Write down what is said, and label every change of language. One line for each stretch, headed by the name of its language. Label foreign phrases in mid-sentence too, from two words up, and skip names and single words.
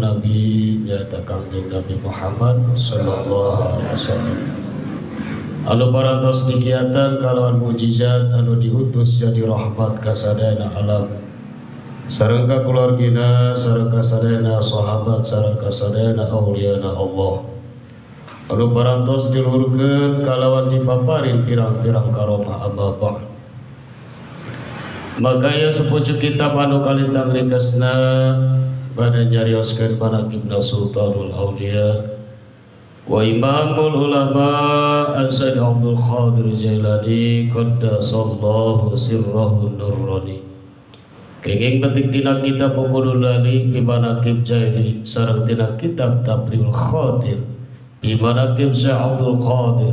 Sundanese: Nabi nyata Kangjeng Nabi Muhammad
Arabic: صلى الله عليه وسلم
Sundanese: anu parantos dikiatan kalawan mukjizat anu diutus jadi rahmat ka sadayana alam sareng ka keluargina sareng ka sadayana sahabat sareng ka sadayana auliyana Allah anu parantos diluhurkeun kalawan dipaparin pirang-pirang karomah
Arabic: أما بعد.
Sundanese: Maka ya sepucuk kitab anu kalintang ringkasna bade nyarioskeun manaqibna Sultanul Auliya wa Imamul Ulama As-Sayyid Abdul Qadir Jailani
Arabic: قدس الله سره النوراني.
Sundanese: Kenging petik tina kitab Uqudul Lali fi manaqib Jaili sareng tina kitab Tabriul Khatir fi manaqib Syekh Abdul Qadir.